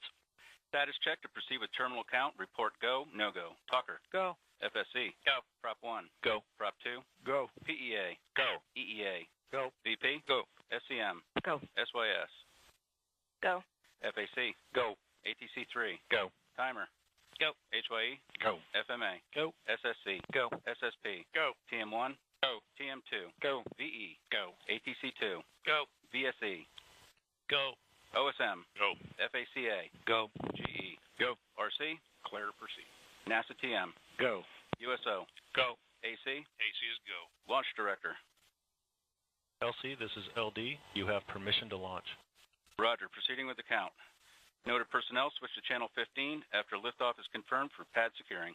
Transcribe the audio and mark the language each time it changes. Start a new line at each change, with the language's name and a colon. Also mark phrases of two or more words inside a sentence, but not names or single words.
English: Status check to proceed with terminal count. Report go, no go. Talker. Go. FSC. Go. Prop 1. Go. Prop 2. Go. PEA. Go. EEA. Go. VP. Go. SCM. Go. SYS. Go. FAC. Go. ATC 3. Go. Timer. Go. HYE. Go. FMA. Go. SSC. Go. SSP. Go. TM1. Go. TM2. Go. VE. Go. ATC 2. Go. VSE. Go. OSM. Go. FACA. Go. GE. Go. RC. Clear to proceed. NASA TM. Go. USO. Go. AC. AC is go. Launch Director. LC, this is LD. You have permission to launch. Roger. Proceeding with the count. Noted personnel switch to channel 15 after liftoff is confirmed for pad securing.